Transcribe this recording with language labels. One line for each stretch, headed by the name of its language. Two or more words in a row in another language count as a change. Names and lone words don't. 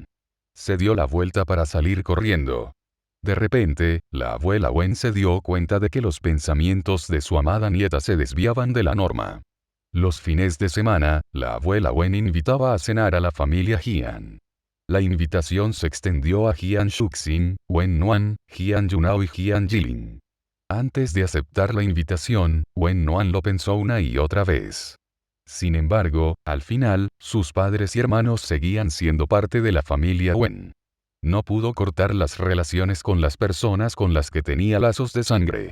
Spanish: Se dio la vuelta para salir corriendo. De repente, la abuela Wen se dio cuenta de que los pensamientos de su amada nieta se desviaban de la norma. Los fines de semana, la abuela Wen invitaba a cenar a la familia Jian. La invitación se extendió a Jian Shuxin, Wen Nuan, Jian Yunao y Jian Jilin. Antes de aceptar la invitación, Wen Nuan lo pensó una y otra vez. Sin embargo, al final, sus padres y hermanos seguían siendo parte de la familia Wen. No pudo cortar las relaciones con las personas con las que tenía lazos de sangre.